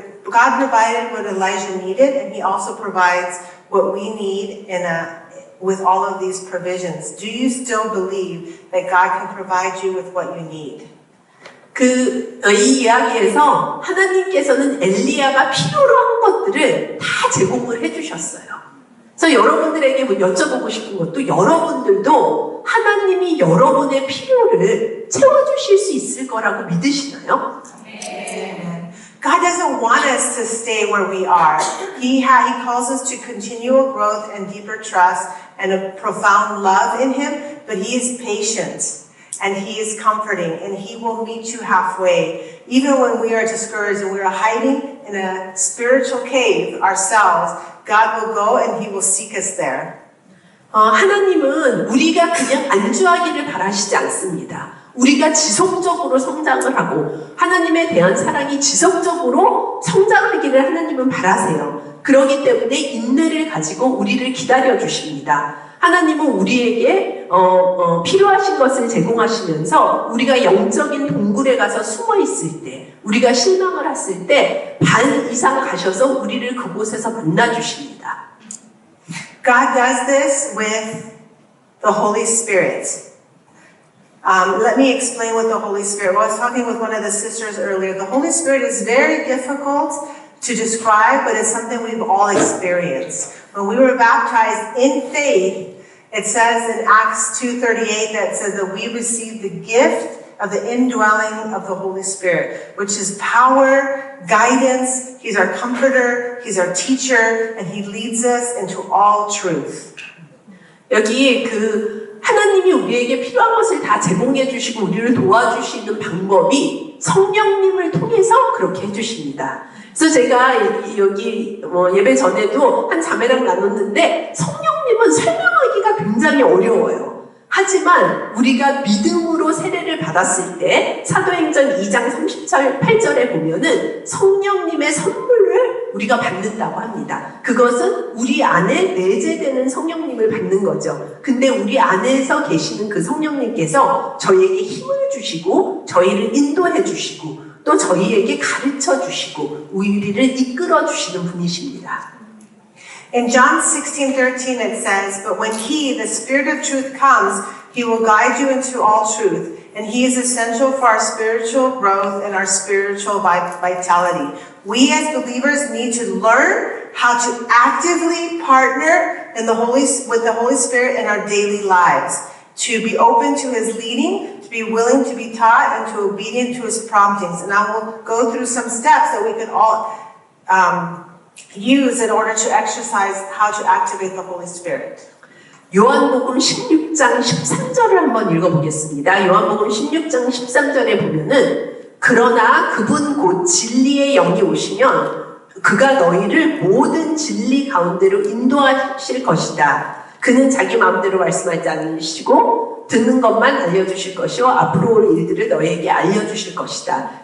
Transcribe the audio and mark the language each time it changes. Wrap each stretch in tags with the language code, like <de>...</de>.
<en>God provided what Elijah needed, and He also provides what we need with all of these provisions. Do you still believe that God can provide you with what you need?</en> <ko>이 이야기에서 하나님께서는 엘리야가 필요로 한 것들을 다 제공을 해주셨어요. 그래서 여러분들에게 여쭤보고 싶은 것도 여러분들도 하나님이 여러분의 필요를 채워주실 수 있을 거라고 믿으시나요?</ko> <en>Amen. God doesn't want us to stay where we are. He calls us to continual growth and deeper trust and a profound love in Him, but He is patient. And He is comforting, and He will meet you halfway. Even when we are discouraged and we are hiding in a spiritual cave ourselves, God will go and He will seek us there.</en> <ko>하나님은 우리가 그냥 안주하기를 바라시지 않습니다. 우리가 지속적으로 성장을 하고 하나님에 대한 사랑이 지속적으로 성장하기를 하나님은 바라세요. 그렇기 때문에 인내를 가지고 우리를 기다려 주십니다. 하나님은 우리에게 필요하신 것을 제공하시면서 우리가 영적인 동굴에 가서 숨어 있을 때, 우리가 실망을 했을 때 반 이상 가셔서 우리를 그곳에서 만나 주십니다.</ko> <en>God does this with the Holy Spirit. Let me explain what the Holy Spirit was. I was talking with one of the sisters earlier. The Holy Spirit is very difficult to describe, but it's something we've all experienced. When we were baptized in faith, it says in Acts 2:38 that says that we received the gift of the indwelling of the Holy Spirit, which is power, guidance. He's our comforter, He's our teacher, and He leads us into all truth.</en> <ko>여기 하나님이 우리에게 필요한 것을 다 제공해 주시고 우리를 도와주시는 방법이 성령님을 통해서 그렇게 해주십니다. 그래서 제가 여기 예배 전에도 한 자매랑 나눴는데 성령님은 설명하기가 굉장히 어려워요. 하지만 우리가 믿음으로 세례를 받았을 때 사도행전 2장 38절에 보면은 성령님의 선물을 우리가 받는다고 합니다. 그것은 우리 안에 내재되는 성령님을 받는 거죠. 근데 우리 안에서 계시는 그 성령님께서 저희에게 힘을 주시고 저희를 인도해 주시고 또 저희에게 가르쳐 주시고 우리를 이끌어 주시는 분이십니다.</ko> <en>In John 16:13 it says, "But when He, the Spirit of truth, comes, He will guide you into all truth, and He is essential for our spiritual growth and our spiritual vitality." We as believers need to learn how to actively partner with the Holy Spirit in our daily lives, to be open to His leading, to be willing to be taught, and to obedient to His promptings. And I will go through some steps that we can all use in order to exercise how to activate the Holy Spirit.</en> <ko>요한복음 16장 13절을 한번 읽어보겠습니다. 요한복음 16장 13절에 보면은 그러나 그분 곧 진리의 영이 오시면 그가 너희를 모든 진리 가운데로 인도하실 것이다. 그는 자기 마음대로 말씀하지 않으시고 듣는 것만 알려주실 것이요 앞으로 올 일들을 너희에게 알려주실 것이다.</ko>